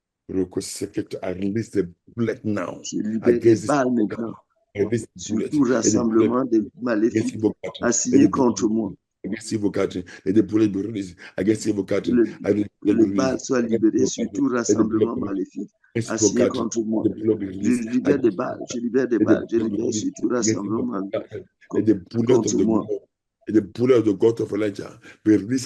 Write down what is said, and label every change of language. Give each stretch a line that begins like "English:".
English: I release the bullet now.
French: Je libère des balles maintenant. Sur tout rassemblement de maléfiques assigné contre moi.
English: Against evil gathering, let the bullet be released. Against evil gathering,
French: que les balles soient libérées sur tout rassemblement maléfique assigné contre moi. Je libère des balles. Je libère des balles. Je libère sur tout rassemblement maléfique contre moi. Et
English: the bullet of the God of Elijah be released